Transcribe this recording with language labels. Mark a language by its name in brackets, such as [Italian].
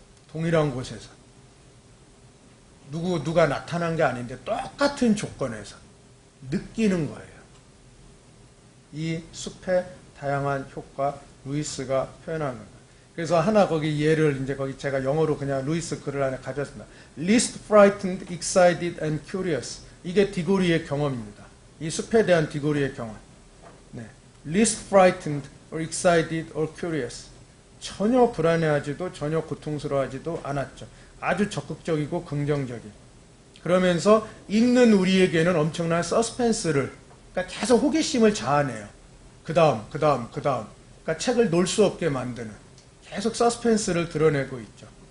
[Korean] 동일한 곳에서 누가 나타난 게 아닌데 똑같은 조건에서 느끼는 거예요. 이 숲의 다양한 효과 루이스가 표현한 거예요. 그래서 하나 거기 예를 이제 거기 제가 영어로 그냥 루이스 글을 안에 가졌습니다. [English] Least frightened, excited and curious. [Korean] 이게 디고리의 경험입니다. 이 숲에 대한 디고리의 경험. 네. [English] Least frightened or excited or curious. [Korean] 전혀 불안해하지도 전혀 고통스러워하지도 않았죠. 아주 적극적이고 긍정적인. 그러면서 읽는 우리에게는 엄청난 서스펜스를 그러니까 계속 호기심을 자아내요. 그 다음. 그러니까 책을 놓을 수 없게 만드는 계속 서스펜스를 드러내고 있죠.